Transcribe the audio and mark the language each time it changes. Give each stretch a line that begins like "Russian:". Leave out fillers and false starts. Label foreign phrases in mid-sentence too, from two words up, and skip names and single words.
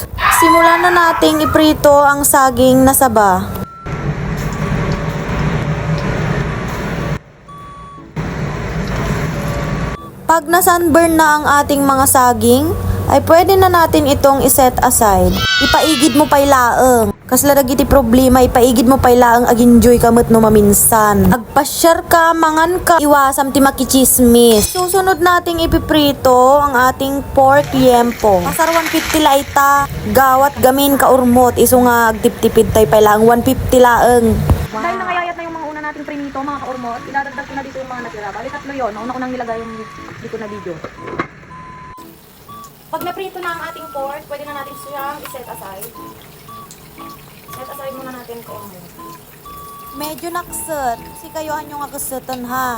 Filipino: Simulan na nating iprito ang saging na saba. Pag na-sunburn na ang ating mga saging, ay pwede na natin itong
English: iset aside.
Iloko: Ipaigid mo pay laeng. Kasla dagiti problema, ipaigid mo pay laeng aginjoy kamot no maminsan. Agpasyar ka, mangan ka, iwasam ti makichismis.
Filipino: Susunod nating ipiprito ang ating pork liempo.
Iloko: Pasar 150 la ita, gawat gamin ka urmot, iso nga agtip-tipid tay pay laeng 150 laeng. Wow.
Filipino: Dahil nakayayat na yung mga una nating prinito mga kaurmot, idadagdag ko na dito yung mga natira. Bali tatlo yun, nauna ko nang nilagay yung dito na video. Pag naprito na ang ating pork, pwede na natin siyang
English: i-set aside. Set aside
Filipino: muna natin kung Medyo nakset, si kayohan yung agasetan ha.